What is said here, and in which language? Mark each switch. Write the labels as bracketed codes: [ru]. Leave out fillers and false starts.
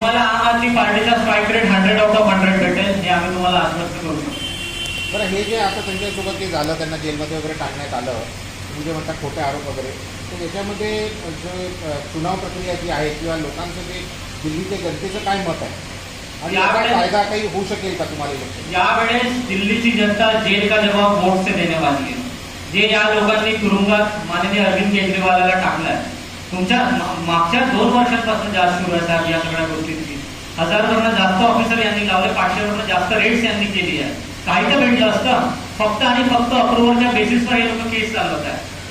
[mr] आदमी पार्टीचा strike rate 100/100 भेटेल हे आम्ही तुम्हाला आश्वस्त करू शकतो. बरं, हे जे आता त्यांच्यासोबत जे झालं, त्यांना जेलमध्ये वगैरे टाकण्यात आलं, म्हणजे म्हणतात खोटे आरोप वगैरे, तर याच्यामध्ये जो चुनाव प्रक्रिया जी आहे किंवा लोकांचं जे दिल्लीच्या जनतेचं काय मत आहे आणि याचा फायदा काही होऊ शकेल का तुम्हाला इलेक्शन? यावेळेस दिल्लीची जनता [hi] जेल का जवाब वोट से देने वाली है. [mr] जे या लोकांनी तुरुंगात माननीय अरविंद केजरीवालाला टाकलाय, तुमच्या मागच्या 2 वर्षांपासून जास्त सुरू आहे साहेब या सगळ्या गोष्टींची. 1000वरून जास्त ऑफिसर यांनी लावले, 500वरून जास्त रेट्स यांनी केली आहे. काही तर भेटलं असतं. फक्त आणि फक्त अप्रुव्हलच्या बेसिसवर हे लोक केस चालवत आहे.